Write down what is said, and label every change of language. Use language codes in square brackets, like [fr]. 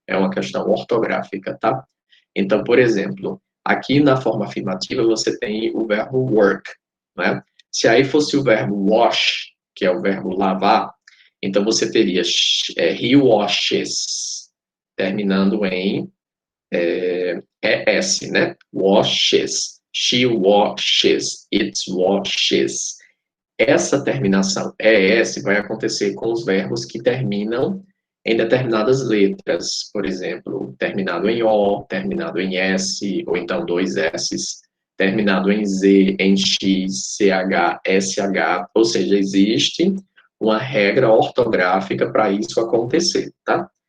[pt] É uma questão ortográfica, tá? Então, por exemplo, aqui na forma afirmativa você tem o verbo work, né? Se aí fosse o verbo wash, que é o verbo lavar, então você teria [en] he washes, [pt] terminando em ES, né? [en] Washes, she washes, it washes. [pt] Essa terminação ES vai acontecer com os verbos que terminam em determinadas letras, por exemplo, terminado em O, terminado em S, ou então dois S's, terminado em Z, em X, CH, SH, ou seja, existe uma regra ortográfica para isso acontecer, tá?